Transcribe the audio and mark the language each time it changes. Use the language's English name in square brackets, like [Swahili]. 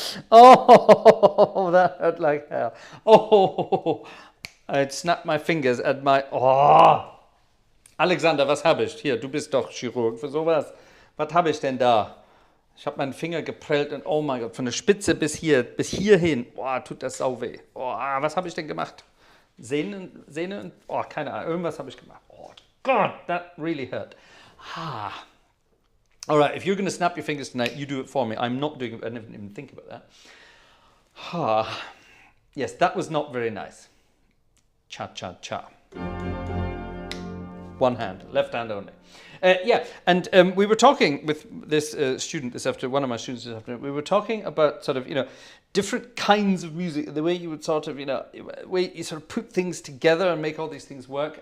[English] Oh, that hurt like hell. Oh, I'd snapped my fingers at my... [German] Oh. Alexander, was hab ich? Hier, du bist doch Chirurg für sowas. Was habe ich denn da? Ich habe meinen Finger geprellt und oh mein Gott, von der Spitze bis hierhin. Oh, tut das sau weh. Oh, was habe ich denn gemacht? Sehne und... Oh, keine Ahnung, irgendwas habe ich gemacht. [English] Oh God, that really hurt. Ah. All right, if you're going to snap your fingers tonight, you do it for me. I'm not doing it. I didn't even think about that. Ah. Yes, that was not very nice. Cha-cha-cha. One hand, left hand only. Yeah, and we were talking with this student this afternoon, one of my students this afternoon, we were talking about sort of, different kinds of music, the way you would sort of, way you sort of put things together and make all these things work.